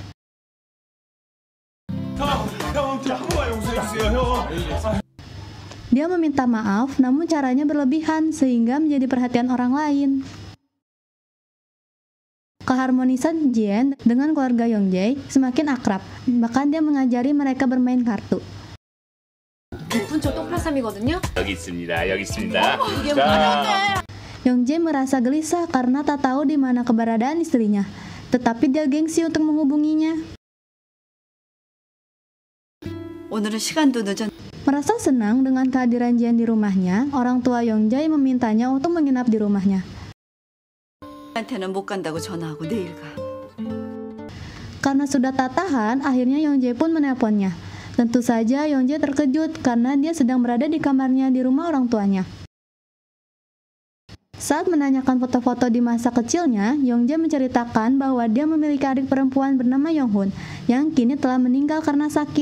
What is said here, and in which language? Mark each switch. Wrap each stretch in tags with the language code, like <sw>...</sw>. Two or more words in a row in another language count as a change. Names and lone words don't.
<id>Dia meminta maaf, namun caranya berlebihan sehingga menjadi perhatian orang lain. Keharmonisan Jin dengan keluarga Yongjae semakin akrab, bahkan dia mengajari mereka bermain kartu.</id> <ko>분초 똥파삼이거든요? 여기 있습니다. 여기 있습니다. 이게 뭐냐?</ko> <id>Yongjae merasa gelisah karena tak tahu di mana keberadaan istrinya, tetapi dia gengsi untuk menghubunginya.</id> <ko>오늘은 시간도 늦었.</ko> <id>Merasa senang dengan kehadiran Jin di rumahnya, orang tua Yongjae memintanya untuk menginap di rumahnya.</id> <ko>한테는 못 간다고 전화하고 내일 가.</ko> <id>Karena sudah tak tahan, akhirnya Yongjae pun menelponnya. Tentu saja Yongjae terkejut karena dia sedang berada di kamarnya di rumah orang tuanya. Saat menanyakan foto-foto di masa kecilnya, Yongjae menceritakan bahwa dia memiliki adik perempuan bernama Yonghun yang kini telah meninggal karena sakit.</id>